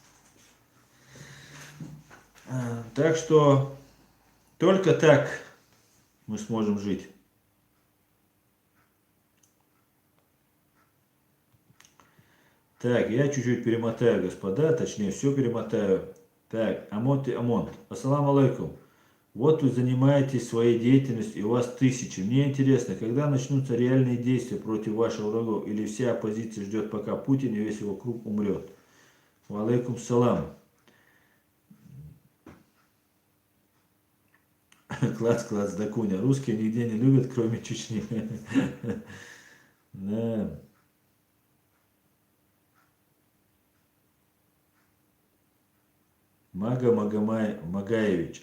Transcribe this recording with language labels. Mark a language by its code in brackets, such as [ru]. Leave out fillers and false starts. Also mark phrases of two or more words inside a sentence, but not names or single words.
[ru] Так что только так мы сможем жить. Так, я чуть-чуть перемотаю, господа, точнее все перемотаю. Так, Амонт и Амонт. [ar] السلام عليكم. [ru] Вот вы занимаетесь своей деятельностью, и у вас тысячи. Мне интересно, когда начнутся реальные действия против ваших врагов, или вся оппозиция ждет, пока Путин и весь его круг умрет? [ar] وعليكم السلام. [ru] Класс, Дакуня. Русские нигде не любят, кроме Чечни. Да. Магаевич.